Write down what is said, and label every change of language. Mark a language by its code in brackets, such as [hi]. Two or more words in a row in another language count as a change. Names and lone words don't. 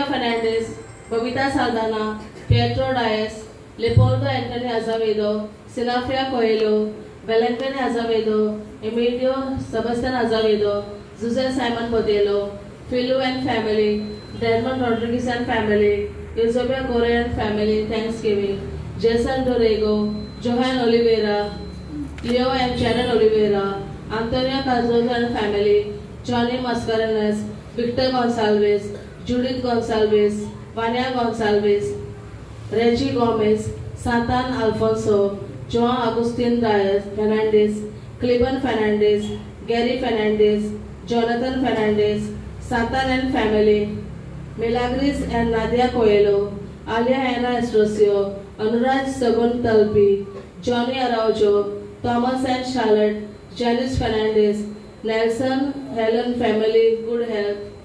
[en] फर्नांडीस, बबिता साल्दाना, पिएट्रो डायस, लेपोल्डो एंटनी अझावेदो, सिनाफ्रिया कोएलो, वेलेंटिन अझावेदो, एमिलियो सेबास्टियन अझावेदो, जुसे साइमन बोदेलो, फिलू and family, डेरमन रॉड्रिगेज and family, यूसोबिया कोरे and family, थैंक्सगिविंग, जेसन डोरेगो, जोहान ओलिवेरा, लियो एंड चैनल ओलिवेरा, Antonio Cardozo and family, Johnny Mascarenas, Victor Gonçalves, Judith Gonçalves, Vania Gonçalves, Reggie Gomez, Satan Alfonso, João Agustin Fernandes, Cleban Fernandes, Gary Fernandes, Jonathan Fernandes, Satan and family, Milagris and Nadia Coelho, Alia Ana Estrosio, Anuraj Sagun Talpi, Johnny Araujo, Thomas and Charlotte, Janice Fernandez, Nelson, Helen family, good health.